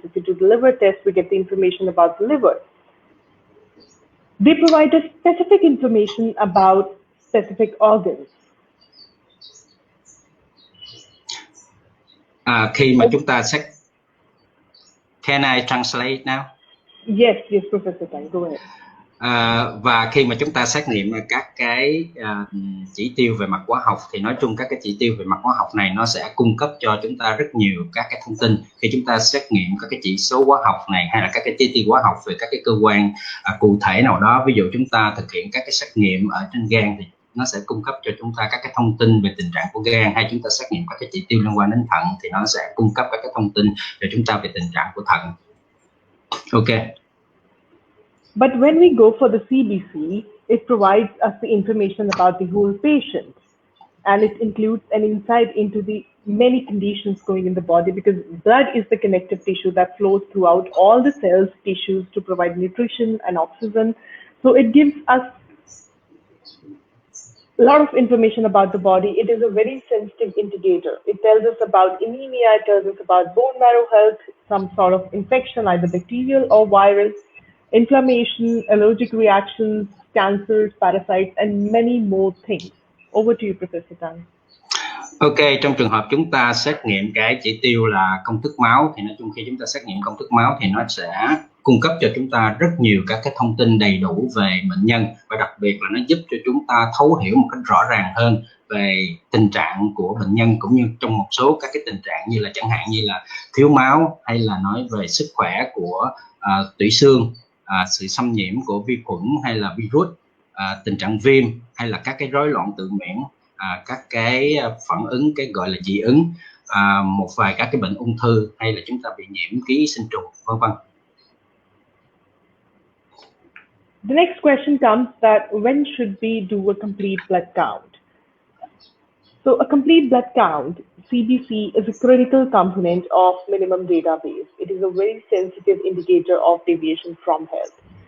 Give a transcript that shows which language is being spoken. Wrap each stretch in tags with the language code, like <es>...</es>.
<en>If we do the liver test, we get the information about the liver. They provide us specific information about specific organs.</en> <vi>Khi mà chúng ta xét,</vi> <en>can I translate now? Yes, Professor Tang, go ahead.</en> <vi>Và khi mà chúng ta xét nghiệm các cái chỉ tiêu về mặt hóa học thì nói chung các cái chỉ tiêu về mặt hóa học này nó sẽ cung cấp cho chúng ta rất nhiều các cái thông tin. Khi chúng ta xét nghiệm các cái chỉ số hóa học này hay là các cái chỉ tiêu hóa học về các cái cơ quan cụ thể nào đó, ví dụ chúng ta thực hiện các cái xét nghiệm ở trên gan thì nó sẽ cung cấp cho chúng ta các cái thông tin về tình trạng của gan, hay chúng ta xét nghiệm các cái chỉ tiêu liên quan đến thận thì nó sẽ cung cấp các cái thông tin cho chúng ta về tình trạng của thận.</vi> <en>Ok. But when we go for the CBC, it provides us the information about the whole patient, and it includes an insight into the many conditions going in the body, because blood is the connective tissue that flows throughout all the cells, tissues to provide nutrition and oxygen. So it gives us a lot of information about the body. It is a very sensitive indicator. It tells us about anemia, it tells us about bone marrow health, some sort of infection, either bacterial or viral, inflammation, allergic reactions, cancers, parasites, and many more things. Over to you, Professor Tang.</en> <vi>Ok, trong trường hợp chúng ta xét nghiệm cái chỉ tiêu là công thức máu thì nói chung khi chúng ta xét nghiệm công thức máu thì nó sẽ cung cấp cho chúng ta rất nhiều các cái thông tin đầy đủ về bệnh nhân, và đặc biệt là nó giúp cho chúng ta thấu hiểu một cách rõ ràng hơn về tình trạng của bệnh nhân, cũng như trong một số các cái tình trạng như là chẳng hạn như là thiếu máu, hay là nói về sức khỏe của tủy xương, sự xâm nhiễm của vi khuẩn hay là virus, tình trạng viêm hay là các cái rối loạn tự miễn, các cái phản ứng, cái gọi là dị ứng, một vài các cái bệnh ung thư, hay là chúng ta bị nhiễm ký sinh trùng, vân vân.</vi> <en>The next question comes that when should we do a complete blood count? So a complete blood count, CBC, is a critical component of minimum database. It is a very sensitive indicator of deviation from health.</en>